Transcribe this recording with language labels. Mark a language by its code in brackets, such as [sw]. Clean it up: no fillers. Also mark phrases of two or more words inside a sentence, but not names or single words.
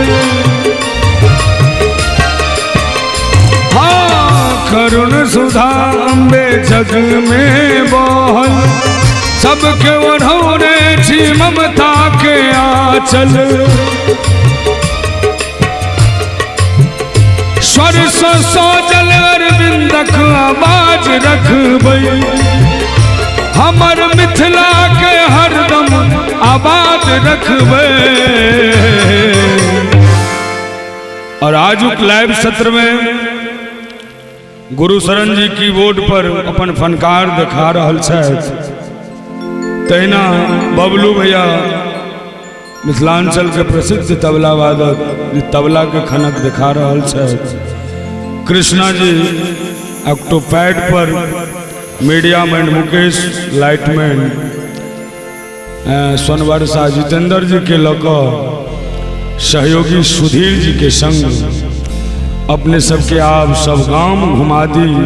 [mai] हाँ करुण सुधा अम्बे जग में बहल सबके ओढ़ौने छी ममता के आंचल स्वर सोजल अरविंदक आवाज रखबै हमर मिथिला के हरदम आबाद रखबै। और आजुक लाइव सत्र में गुरु शरण जी कीबोर्ड पर अपन फनकार दिखा रहल छथि तहिना बबलू भैया मिथिलांचल के प्रसिद्ध तबला वादक तबला के खनक दिखा रहल छथि। कृष्णा जी ऑक्टोपैड पर मीडिया मैन मुकेश लाइटमैन सोनबरसा जितेंद्र जी के लको सहयोगी सुधीर जी के संग अपने सबके आप सब गांव घुमा दी